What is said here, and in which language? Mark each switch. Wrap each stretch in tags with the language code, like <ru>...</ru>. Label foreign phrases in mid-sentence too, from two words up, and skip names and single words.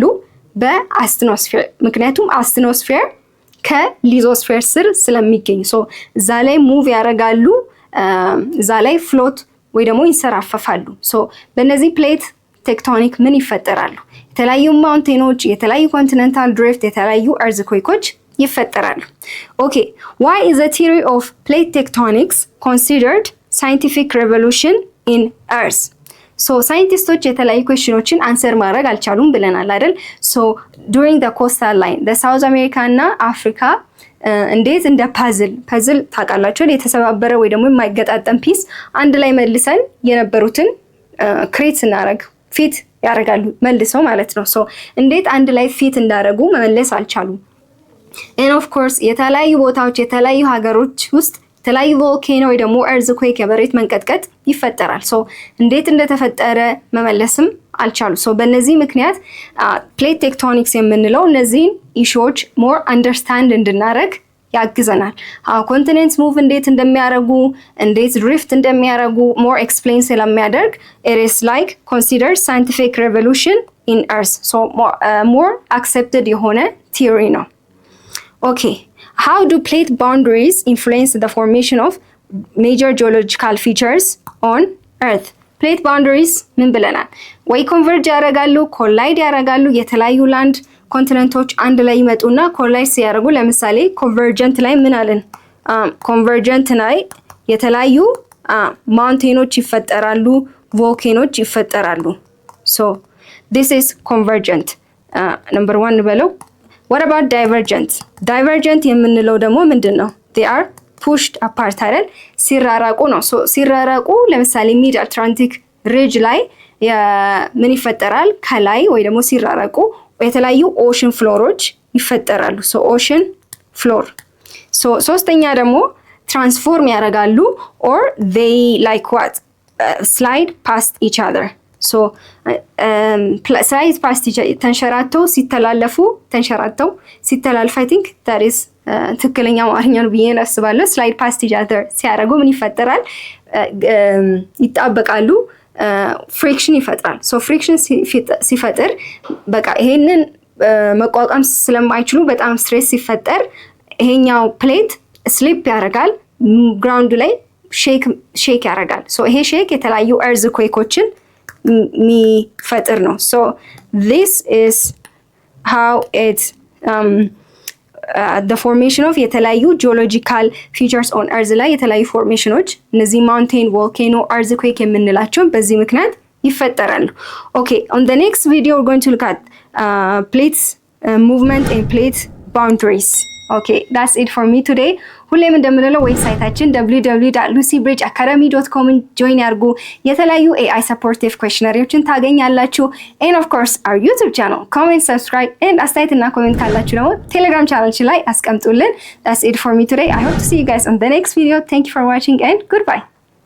<am>በአስትኖስፌር። ምክንያቱም አስትኖስፌር ከሊዞስፌር ስር ስለሚገኝ ሶ እዛ ላይ ሙቭ ያደርጋሉ፣ እዛ ላይ ፍሎት ወይ ደግሞ ይንሰራፈፋሉ። ሶ በእነዚህ</am> <en>plate tectonic</en> <am>ምን ይፈጠራሉ? የተለያዩ ማውንቴኖች፣ የተለያዩ</am> <en>continental drift፣</en> <am>የተለያዩ እርዝኩዌኮች ይፈጠራሉ። ኦኬ</am> <en>why is the theory of plate tectonics considered scientific revolution in earth?</en> <am>ሶ ሳይንቲስቶች የተለያዩ ኩዌስችኖችን አንሰር ማድረግ አልቻሉም ብለናል አይደል? ሶ</am> <en>during the coastal line the South America</en> <am>እና አፍሪካ እንዴት እንደ ፐዝል ታውቃላችሁ፣ የተሰባበረ ወይ ደግሞ የማይገጣጠም ፒስ አንድ ላይ መልሰን የነበሩትን ክሬት ስናደርግ ፊት ያደርጋሉ መልሰው ማለት ነው። ሶ እንዴት አንድ ላይ ፊት እንዳደረጉ መመለስ አልቻሉም።</am> <en>and of course</en> <am>የተለያዩ ቦታዎች የተለያዩ ሀገሮች ውስጥ የተለያዩ ቮልኬኖ ወይ ደግሞ እርዝኩዌክ የመሬት መንቀጥቀጥ ይፈጠራል። ሶ እንዴት እንደተፈጠረ መመለስም አልቻሉ። ሶ በእነዚህ ምክንያት ፕሌት ቴክቶኒክስ የምንለው እነዚህን ኢሹዎች</am> <en>more understand</en> <am>እንድናደርግ ያግዘናል።</am> <en>continents move</en> <am>እንዴት እንደሚያደርጉ እንዴት ድሪፍት እንደሚያደርጉ</am> <en>more explain</en> <am>ስለሚያደርግ</am> <en>it is like considered scientific revolution in earth. so more accepted</en> <am>የሆነ ቲዮሪ ነው። ኦኬ</am> <en>how do plate boundaries influence the formation of major geological features on earth plate boundaries</en> <am>ምን ብለናል ወይ ኮንቨርጅ ያደርጋሉ ኮላይድ ያደርጋሉ የተለያዩ ላንድ ኮንቲኔንቶች አንድ ላይ ይመጡና ኮላይድ ሲያደርጉ ለምሳሌ ኮንቨርጀንት ላይ ምን አለን ኮንቨርጀንት ላይ የተለያዩ ማውንቴኖች ይፈጠራሉ ቮልኬኖች ይፈጠራሉ</am> <en>so this is convergent number 1</en> <am>በለው</am> <en>what about divergent divergent</en> <am>የምንለው ደግሞ ምንድነው</am> <en>they are pushed apart</en> <am>አይደል ሲራራቁ ነው so ሲራራቁ ለምሳሌ ሚድ አትላንቲክ ሪጅ ላይ ምን ይፈጠራል ከላይ ወይ ደግሞ ሲራራቁ የተለያዩ ኦሽን ፍሎሮች ይፈጠራሉ</am> <en>so ocean floor so</en> <am>ሶስተኛ ደግሞ transform ያደርጋሉ</am> <en>or they like what slide past each other so slide past each other</en> <am>ተንሸራተው ሲተላለፉ ተንሸራተው ሲተላልፉ</am> <en>I think that is</en> <am>ትክክለኛ አማርኛ ነው ብዬ አስባለሁ</am> <en>slide past each other</en> <am>ሲያደርጉ ምን ይፈጠራል ይጣበቃሉ ፍሪክሽን ይፈጥራል so ፍሪክሽን ሲፈጥር በቃ ይሄንን መቋቋም ስለማይችሉ በጣም ስትሬስ ሲፈጠር ይሄኛው ፕሌት ስሊፕ ያደርጋል ግራውንድ ላይ ሼክ ያደርጋል so ይሄ ሼክ የተለያዩ earthquakeዎችን የሚፈጥር ነው</am> <en>so this is how it the formation of</en> <am>የተለያዩ</am> <en>geological features on earth</en> <am>ላይ የተለያዩ ፎርሜሽኖች እነዚህ</am> <en>mountain volcano earthquake</en> <am>የምንላቸው በዚህ ምክንያት ይፈጠራሉ</am> <en>okay on the next video we're going to look at plates movement and plate boundaries okay that's it for me today</en> <am>ሁሌም እንደምንለው ዌብሳይታችን</am> <en>www.lucybridgeacademy.com join</en> <am>ያርጉ የተለያዩ</am> <en>AI supportive questionnaires ታገኛላችሁ and of course our YouTube channel comment subscribe and</en> <am>አስተያየትና ኮሜንት ካላችሁ ደግሞ</am> <en>Telegram channel</en> <am>ላይ አስቀምጡልን</am> <en>that's it for me today I hope to see you guys on the next video thank you for watching and goodbye</en>